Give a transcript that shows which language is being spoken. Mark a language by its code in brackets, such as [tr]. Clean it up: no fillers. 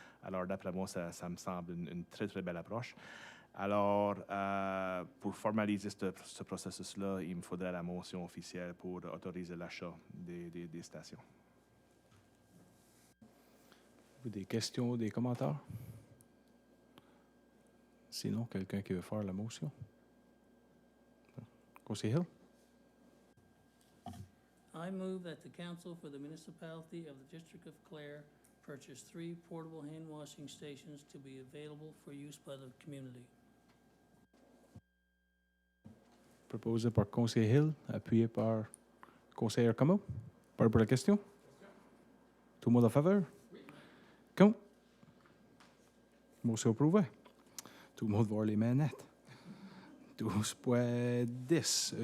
[fr] Alors, d'après moi, ça me semble une très, très belle approche. Alors, pour formaliser ce processus-là, il me faudrait la motion officielle pour autoriser l'achat des stations. Des questions ou des commentaires? Sinon, quelqu'un qui veut faire la motion? Conseiller Hill? [en] I move that the council for the municipality of the District of Clare purchase 3 portable hand washing stations to be available for use by the community. [fr] Proposé par conseiller Hill, appuyé par conseiller Como. Parle pour la question. Tout le monde en faveur? Contre? Motion approuvé. Tout le monde voit les manettes. 12.10.